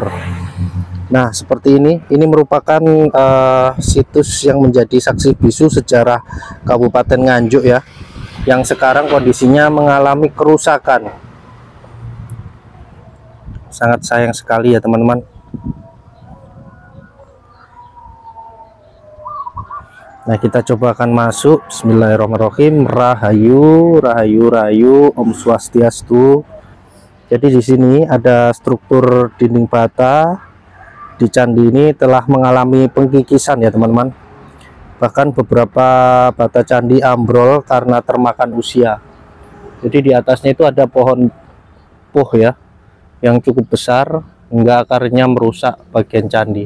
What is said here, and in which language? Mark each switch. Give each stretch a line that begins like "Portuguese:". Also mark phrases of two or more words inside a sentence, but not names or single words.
Indonesian: Nah, seperti ini merupakan situs yang menjadi saksi bisu sejarah Kabupaten Nganjuk ya, yang sekarang kondisinya mengalami kerusakan. Sangat sayang sekali ya teman-teman. Nah, kita coba akan masuk.
Arabic: Bismillahirrahmanirrahim.
Javanese: Rahayu, rahayu, rahayu,
Sanskrit: Om Swastiastu.
Indonesian: Jadi di sini ada struktur dinding bata. Di candi ini telah mengalami pengkikisan ya teman-teman. Bahkan beberapa bata candi ambrol karena termakan usia. Jadi di atasnya itu ada pohon puh ya, yang cukup besar hingga akarnya merusak bagian candi.